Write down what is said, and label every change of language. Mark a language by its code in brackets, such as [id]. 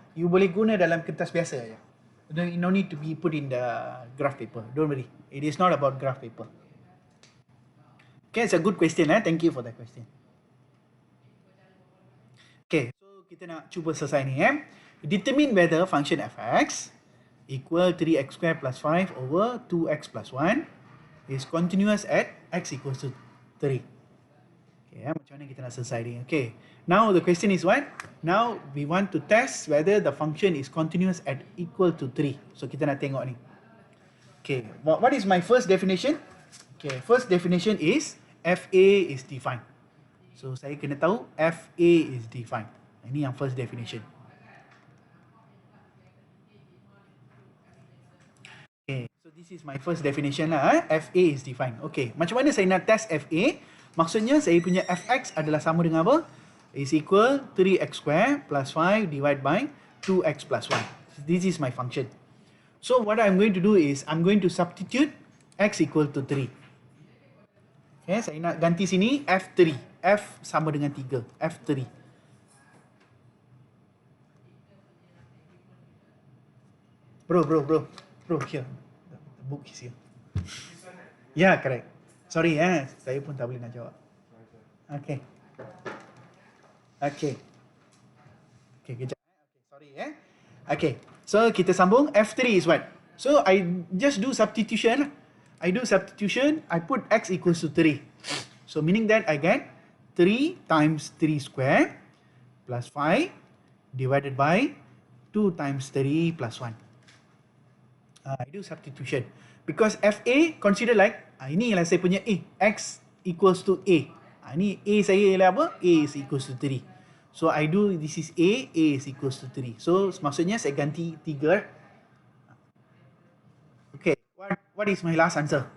[ms] You boleh guna dalam kertas biasa aja. [en] No need to be put in the graph paper. Don't worry. It is not about graph paper. Okay, it's a good question. Thank you for that question. Okay, so [ms] kita nak cuba selesai ni. [en] Determine whether function fx equal 3x squared plus 5 over 2x plus 1 is continuous at x equals to 3. [ms] Okay, macam mana kita nak selesai ni? [en] Okay, now the question is what? Now we want to test whether the function is continuous at equal to 3. [ms] So kita nak tengok ni. [en] Okay, what is my first definition? Okay, first definition is FA is defined. [ms] So saya kena tahu [en] FA is defined. [ms] Ini yang first definition. [en] Okay, so this is my first definition lah. FA is defined. Okay, [ms] macam mana saya nak test FA? Maksudnya saya punya fx adalah sama dengan apa? [en] Is equal 3x squared plus 5 divided by 2x plus 1. This is my function. So what I'm going to do is I'm going to substitute x equal to 3. [ms] Okay, saya nak ganti sini f3. F sama dengan 3. F3. [en] Bro, here. The book is here. Yeah, correct. [ms] Sorry, saya pun tak boleh nak jawab. Okay, kejap. [en] Okay, sorry, Okay, [ms] so kita sambung. [en] F3 is what? So I just do substitution. I put x equals to 3. So meaning that I get 3 times 3 square plus 5 divided by 2 times 3 plus 1. I do substitution. Because FA consider like, [ms] ini ialah saya punya A. [en] X equals to A. [ms] Ini A saya ialah apa? [en] A is equals to 3. So I do, this is A is equals to 3. [ms] So maksudnya saya ganti 3. [en] Okay, what is my last answer?